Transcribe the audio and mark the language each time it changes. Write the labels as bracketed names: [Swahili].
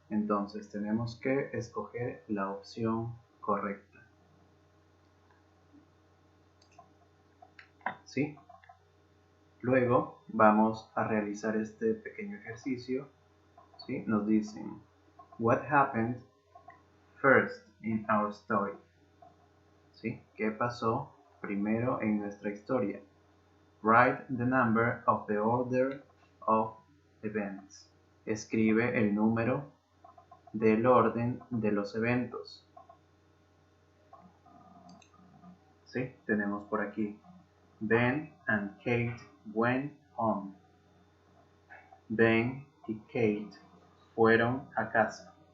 [Spanish] Entonces tenemos que escoger la opción correcta, ¿sí? Luego vamos a realizar este pequeño ejercicio, ¿sí? Nos dicen, [English] What happened first in our story? [Spanish] ¿Sí? ¿Qué pasó primero en nuestra historia? [English] Write the number of the order of events. [Spanish] Escribe el número del orden de los eventos. ¿Sí? Tenemos por aquí. [English] Ben and Kate went home. [Spanish] Ben y Kate fueron a casa.